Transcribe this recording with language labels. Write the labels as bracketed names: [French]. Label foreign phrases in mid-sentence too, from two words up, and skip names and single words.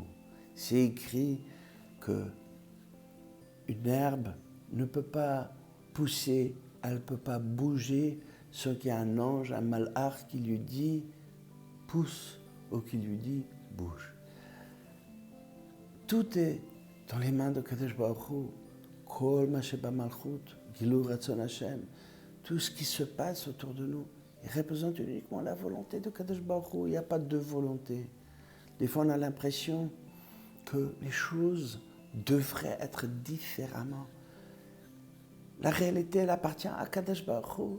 [French] C'est écrit que une herbe ne peut pas pousser, elle ne peut pas bouger sans qu'il y ait un ange, un malach qui lui dit pousse ou qui lui dit bouge. Tout est dans les mains de [Hebrew] קדוש ברוך הוא. כל מה שבמלכות, גילוי רצון השם. [French] Tout ce qui se passe autour de nous, il représente uniquement la volonté de [Hebrew] קדוש ברוך הוא. [French] Il n'y a pas de volonté. Des fois, on a l'impression que les choses devraient être différemment. La réalité, elle appartient à [Hebrew] קדוש ברוך הוא.